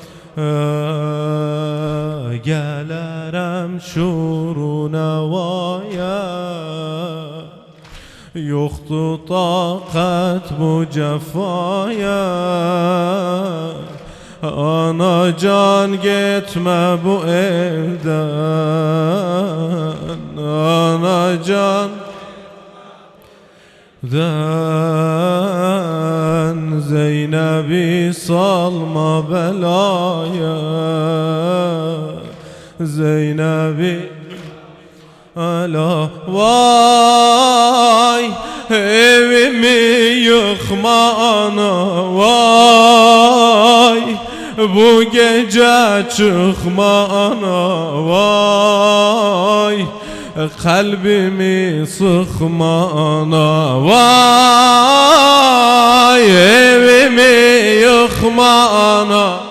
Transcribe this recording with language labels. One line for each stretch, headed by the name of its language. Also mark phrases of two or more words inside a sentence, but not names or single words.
Azerbaijani: Gələrəm şuruna vaya, yoxdur taqət bu cəfaya. Anacan getmə bu evdən, anacan den. Zeynep'i salma belaya, Zeynep'i ala.
Turkish: Vay evimi yıkma ana vay, bu gece çıkma ana vay, kalbimi sıkma ana vay, evimi yıkma ana.